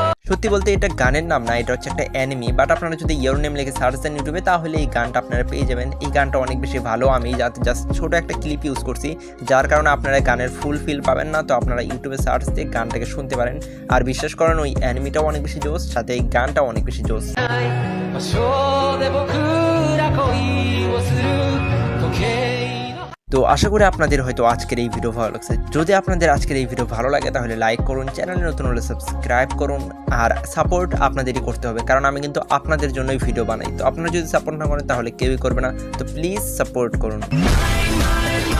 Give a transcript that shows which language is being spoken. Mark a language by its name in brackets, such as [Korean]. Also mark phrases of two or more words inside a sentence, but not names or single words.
[Bangla] সত্যি বলতে এটা গানের নাম না, এটা হচ্ছে একটা অ্যানিমি, বাট আপনারা যদি ইয়োর নেম লিখে সার্চ দেন ইউটিউবে তাহলে এই গানটা আপনারা পেয়ে যাবেন। এই গানটা অনেক বেশি ভালো, আমি জাস্ট ছোটো একটা ক্লিপ ইউজ করছি, যার কারণে আপনারা গানের [English] full feel [Bangla] পাবেন না। তো আপনারা ইউটিউবে সার্চ দিয়ে গানটাকে শুনতে পারেন। আর বিশ্বাস করেন ওই অ্যানিমিটাও অনেক বেশি জোস, সাথে এই গানটাও অনেক বেশি জোস। [Japanese] 魔性で僕ら恋をする時計の [Bangla] তো আশা করি আপনাদের হয়তো আজকের এই ভিডিও ভালো লাগছে। যদি আপনাদের আজকের এই ভিডিও ভালো লাগে তাহলে লাইক করুন, চ্যানেলে নতুন হলে সাবস্ক্রাইব করুন, আর সাপোর্ট আপনাদেরই করতে হবে, কারণ আমি কিন্তু আপনাদের জন্যই ভিডিও বানাই। তো আপনারা যদি সাপোর্ট না করেন তাহলে কেউই করবে না। তো [English] please support [Bangla] করুন।